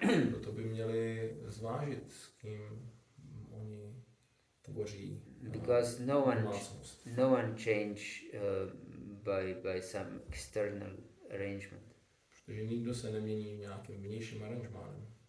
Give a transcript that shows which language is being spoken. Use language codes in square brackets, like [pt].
[cs] Proto by měli zvážit, s kým oni tvoří. [en] Because no one change by some external arrangement. [cs] Protože nikdo se nemění nějakým vnějším aranžmánem.